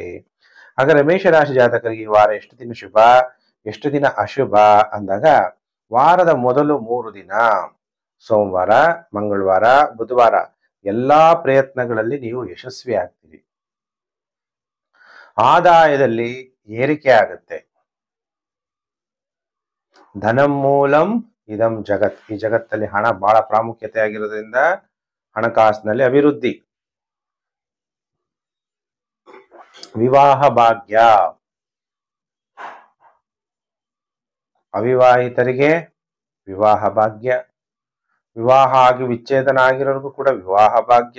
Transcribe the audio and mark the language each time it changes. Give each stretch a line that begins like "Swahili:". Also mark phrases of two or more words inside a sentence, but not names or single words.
Kannada: ಹಾಗಾದ್ರೆ ಮೇಷರಾಶಿ ಜಾತಕರಿಗೆ ಈ ವಾರ ಎಷ್ಟು ದಿನ ಶುಭ, ಎಷ್ಟು ದಿನ ಅಶುಭ ಅಂದಾಗ, ವಾರದ ಮೊದಲು 3 ದಿನ ಸೋಮವಾರ, ಮಂಗಳವಾರ, ಬುಧವಾರ ಎಲ್ಲಾ ಪ್ರಯತ್ನಗಳಲ್ಲಿ ನೀವು ಯಶಸ್ವಿ ಆಗ್ತೀರಿ. ಆದಾಯದಲ್ಲಿ ಏರಿಕೆ ಆಗುತ್ತೆ.
Sanskrit: ಧನಂ ಮೂಲಂ ಇದಂ ಜಗತ್.
Kannada: ಈ ಜಗತ್ತಲ್ಲಿ ಹಣ ಬಹಳ ಪ್ರಾಮುಖ್ಯತೆ ಆಗಿರೋದ್ರಿಂದ ಹಣಕಾಸಿನಲ್ಲಿ ಅಭಿವೃದ್ಧಿ. ವಿವಾಹ ಭಾಗ್ಯ, ಅವಿವಾಹಿತರಿಗೆ ವಿವಾಹ ಭಾಗ್ಯ, ವಿವಾಹ ಆಗಿ ವಿಚ್ಛೇದನ ಆಗಿರೋರ್ಗೂ ಕೂಡ ವಿವಾಹ ಭಾಗ್ಯ.